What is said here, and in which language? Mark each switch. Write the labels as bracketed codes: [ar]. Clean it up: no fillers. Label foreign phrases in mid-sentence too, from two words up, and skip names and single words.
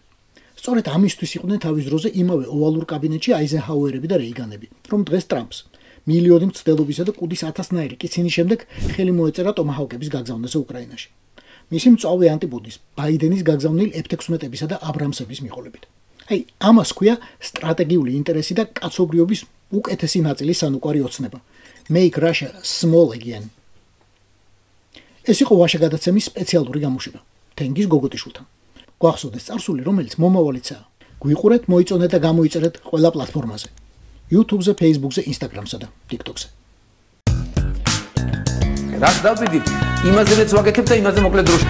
[ka] სწორედ ამისთვის იყვნენ თავის დროზე იმავე ოვალურ კაბინეტში აიზენჰაუერები და რეიგანები, რომ დღეს ტრამპს მილიონი მცდელობისა და კუდის 1000-ნაირი კიცინის შემდეგ ხელი მოეწერა ტომაჰავკების გაგზავნაზე უკრაინაში. მისი მწვავე ანტიპოდის ბაიდენის გაგზავნილ F-16-ებისა და აბრამსების მიყოლებით. აი, ამას ქვია სტრატეგიული ინტერესი და კაცობრიობის უკეთესი ნაწილის სანუკვარი ოცნება. [en] Make Russia small again. [ka] ეს იყო ვაშა-გადაცემის სპეციალური გამოშვება. თენგის გოგოტიშვილთან. გვახსოვდეს წარსული, რომელიც მომავალიცაა. გვიყურეთ, მოიწონეთ და გამოიწერეთ ყველა პლატფორმაზე. YouTube-ზე, Facebook-ზე, Instagram-სა და TikTok-ზე. რაც დავდივით, იმაზეც ვაკეთებ და იმაზე მოკლედ დროში.